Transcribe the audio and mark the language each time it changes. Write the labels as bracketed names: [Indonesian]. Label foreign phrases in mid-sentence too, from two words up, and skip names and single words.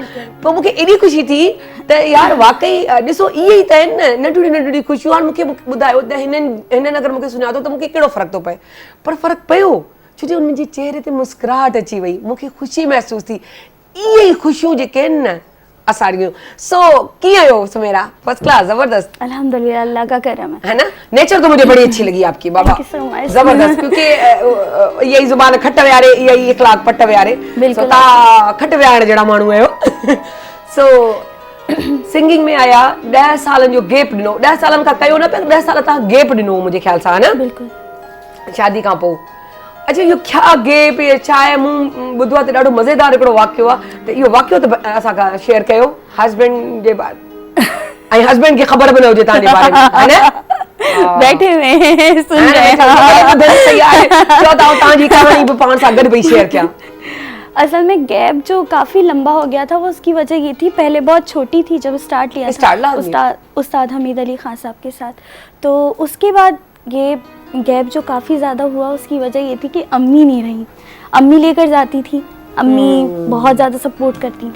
[Sindhi] पोइ मूंखे एॾी ख़ुशी थी त यार वाकई ॾिसो इहे ई त आहिनि न नंढियूं ख़ुशियूं। हाणे मूंखे ॿुधायो त हिननि अगरि मूंखे सुञातो त मूंखे कहिड़ो फ़र्क़ु थो पए, पर फ़र्क़ु पियो छो जो मुंहिंजे चेहरे ते मुस्कुराहट अची वई, मूंखे ख़ुशी महसूस थी। इहे ई ख़ुशियूं जेके आहिनि न असांजियूं। सो कीअं आहियो सुमेरा? [English] first class, [Sindhi] ज़बरदस्त [Urdu] الحمدللہ، اللہ کا کرم ہے نا. نیچر تو مجھے بڑی اچھی لگی آپ کی بابا، زبردست، کیونکہ یہی زبان [Sindhi] खट वियारे, [Urdu] یہی اخلاق [Sindhi] पट वियारे। सो ता खट वियारे जड़ा माण्हू आहियो। सो सिंगिंग में आया 10 सालनि जो गैप ॾिनो, 10 सालनि खां कयो न पिया, 10 साल तव्हां गैप ॾिनो मुंहिंजे ख्याल सां, है न? बिल्कुल शादी खां पोइ। अच्छा इहो छा गैप छा आहे? मूं ॿुधो आहे त ॾाढो मज़ेदार हिकिड़ो वाक़ियो आहे, त इहो वाक़ियो त असांखां शेयर कयो हस्बैंड जे बारे ऐं हस्बैंड खे ख़बर बि न हुजे तव्हांजे बारे में, है न? [Urdu] بیٹھے ہوئے ہیں، سن رہے ہیں. [Sindhi] चओ तव्हांजी कहानी बि पाण सां गॾु भई शेयर कयां। [Urdu] اصل میں گیپ جو کافی لمبا ہو گیا تھا، وہ اس کی وجہ یہ تھی، پہلے بہت چھوٹی تھی جب سٹارٹ لیا تھا استاد حمید علی خان صاحب کے ساتھ. تو اس کے بعد گیپ جو کافی زیادہ ہوا، اس کی وجہ یہ تھی کہ امی نہیں رہی. امی لے کر جاتی تھی، امی بہت زیادہ سپورٹ کرتی تھی.